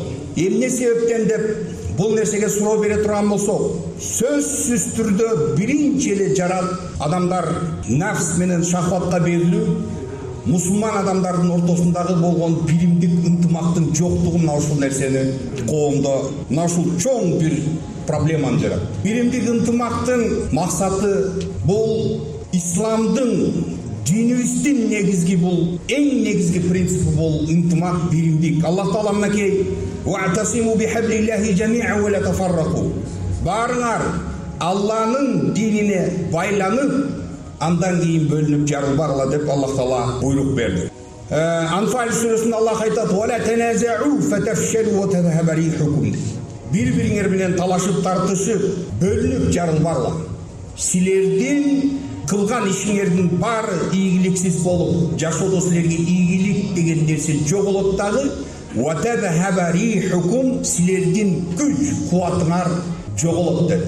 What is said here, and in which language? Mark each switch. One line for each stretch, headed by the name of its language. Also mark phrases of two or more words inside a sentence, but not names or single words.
Kyrgyz: Эмне себептен деп бул нерсеге суроо бере турган болсок, сөзсүз түрдө биринчи эле жарат адамдар нафс менен шахватка берилүү, мусулман адамдардын ортосундагы болгон биримдик ынтымактын жоктугу мына ушул нерсени коомдо мына ушул чоң бир проблеманы жарат. Биримдик ынтымактын максаты бул исламдын, динибиздин негизги бул эң негизги принципи бул ынтымак, биримдик.
Arabic: Аллах Таала мынакей «واعتصموا بحبل الله جميعا ولا تفرقوا».
Kyrgyz: Барыңар Алланын динине байланып, андан кийин бөлүнүп жарылбагыла деп Аллах Таала буйрук берди. Анфал сүрөсүндө Аллах айтат:
Arabic: «ولا تنازعوا فتفشلوا وتذهب ريحكم».
Kyrgyz: Бири-бириңер менен талашып, тартышып, бөлүнүп жарылбагыла. Силердин кылган ишиңердин баары ийгиликсиз болуп, жашоодо силерге ийгилик деген нерсе жоголот дагы,
Arabic: وتذهب ريحكم,
Kyrgyz: силердин күч кубатыңар жоголот деди.